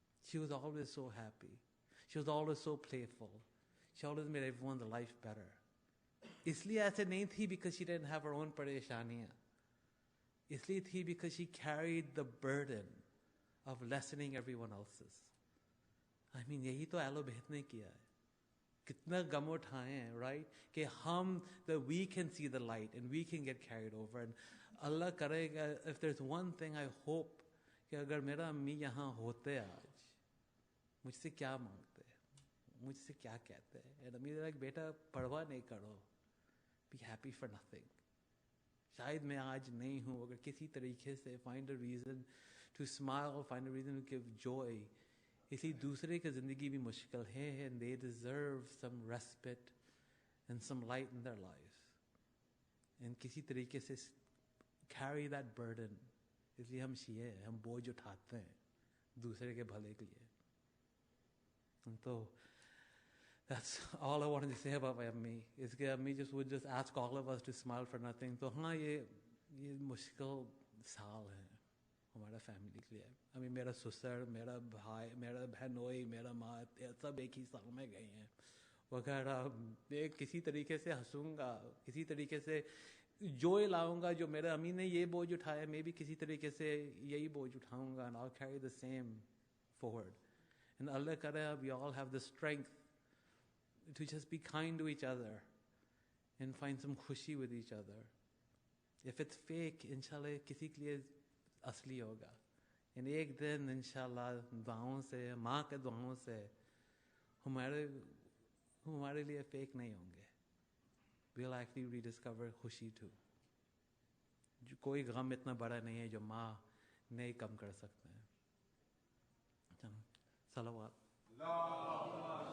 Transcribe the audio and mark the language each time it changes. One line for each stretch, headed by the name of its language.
English: She was always so happy. She was always so playful. She always made everyone's life better.
Hindi: इसलिए ऐसे नहीं थी
English: because she didn't have her own परेशानियाँ.
Hindi: इसलिए थी
English: because she carried the burden of lessening everyone else's. I mean,
Hindi: यही तो yellow बेहत ने किया है. कितना गम उठाए हैं,
English: right?
Hindi: कि हम,
English: that we can see the light and we can get carried over.
Hindi: And Allah करेगा,
English: if there's one thing I hope,
Hindi: कि अगर मेरा अम्मी यहाँ होते आज, मुझसे क्या मांगते, मुझसे क्या कहते हैं?
English: And अम्मी like,
Hindi: बेटा परवाह नहीं करो,
English: be happy for nothing.
Hindi: शायद मैं आज नहीं हूँ, अगर किसी तरीके से
English: find a reason to smile, find a reason to give joy.
Hindi: इसलिए दूसरे की ज़िंदगी भी मुश्किल है,
English: and they deserve some respite and some light in their lives. And
Hindi: किसी तरीके से
English: carry that burden.
Hindi: इसलिए हम शिये हैं, हम बोझ उठाते हैं दूसरे के भले के लिए.
English: And so that's all I wanted to say about my Ammi. is कि Ammi would just ask all of us to smile for nothing.
Hindi: तो हाँ, ये मुश्किल साल है हमारा फैमिली के लिए. अभी मेरा ससुर, मेरा भाई, मेरा बहनोई, मेरा माँ, सब एक ही साल में गए हैं वगैरह. मैं किसी तरीके से हंसूंगा, किसी तरीके से जोय लाऊंगा. जो मेरे अम्मी ने ये बोझ उठाया, मैं भी किसी तरीके से यही बोझ उठाऊंगा.
English: And I'll carry the same forward. And Allah करे we all have the strength to just be kind to each other and find some khushi with each other. If it's fake, inshallah
Hindi: किसी के लिए असली होगा. And एक दिन इंशाल्लाह दुआओं से, माँ के दुआओं से हमारे लिए फेक नहीं होंगे.
English: We'll actually rediscover खुशी too.
Hindi: कोई गम इतना बड़ा नहीं है जो माँ नहीं कम कर सकते हैं. सलावत.